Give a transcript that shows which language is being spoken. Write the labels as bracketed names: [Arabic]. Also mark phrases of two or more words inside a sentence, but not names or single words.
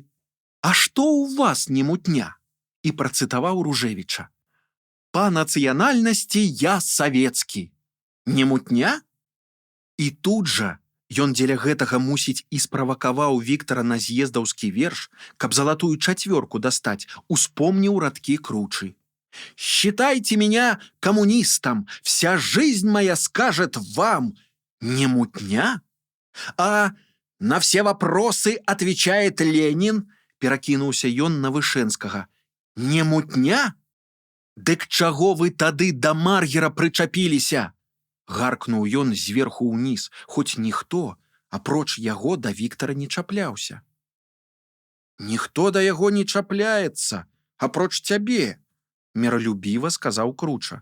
[Belarusian] «А што ў вас не мутня?» І працытаваў Ружэвіча. «Па нацыянальнасці я савецкі. Не мутня?» І тут жа ён дзеля гэтага, мусіць, і справакаваў Віктара на з'ездаўскі верш, каб залатую 4 дастаць, успомніў радкі Кручы. [Russian] «Считайте меня коммунистом, вся жизнь моя скажет вам, [Belarusian] не мутня? [Russian] А на все вопросы отвечает Ленин», [Belarusian] перакінуўся ён на Вышэнскага. «Не мутня? Дык чаго вы тады да Маргера прычапіліся?» Гаркнуў ён зверху ўніз, хоць ніхто, апроч яго, да Віктара не чапляўся. «Ніхто да яго не чапляецца, апроч цябе», міралюбіва сказаў Круча.